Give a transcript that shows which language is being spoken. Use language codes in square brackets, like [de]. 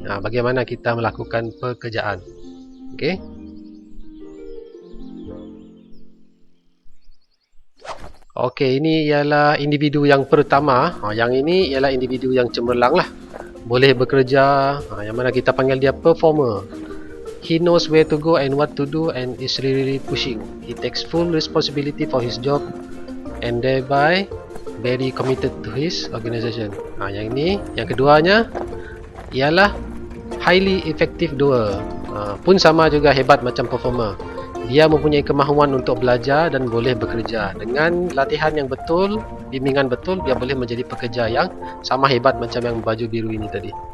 [ms] Bagaimana kita melakukan pekerjaan. Okey. Okey, ini ialah individu yang pertama. Yang ini ialah individu yang cemerlang lah. Boleh bekerja, yang mana kita panggil dia performer. [en] He knows where to go and what to do and is really pushing. He takes full responsibility for his job and thereby very committed to his organisation. [ms] Yang ini, yang keduanya ialah [en] highly effective doer. [ms] Pun sama juga hebat macam performer. Dia mempunyai kemahuan untuk belajar dan boleh bekerja. Dengan latihan yang betul, bimbingan betul, dia boleh menjadi pekerja yang sama hebat macam yang baju biru ini tadi.